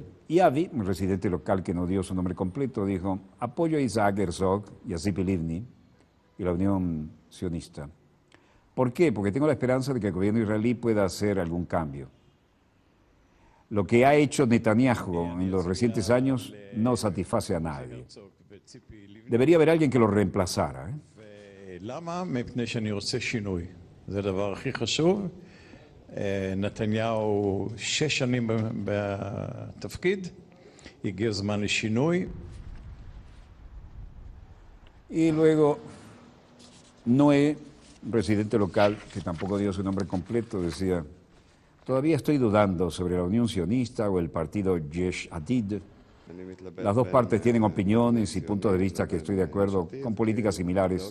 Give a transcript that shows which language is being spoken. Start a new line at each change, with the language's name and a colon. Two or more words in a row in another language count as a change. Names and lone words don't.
Spanish: Y Avi, un residente local que no dio su nombre completo, dijo: apoyo a Isaac Herzog y a Tzipi Livni y la Unión Sionista. ¿Por qué? Porque tengo la esperanza de que el gobierno israelí pueda hacer algún cambio. Lo que ha hecho Netanyahu en los recientes años no satisface a nadie. Debería haber alguien que lo reemplazara.
Hebrew: נתניהו 6 שנים בתפקיד, הגיע זמן לשינוי.
Spanish: Y luego Noé, residente local, que tampoco dio su nombre completo, decía: Todavía estoy dudando sobre la Unión Sionista o el partido Yesh Atid. Las dos partes tienen opiniones y puntos de vista que estoy de acuerdo con políticas similares.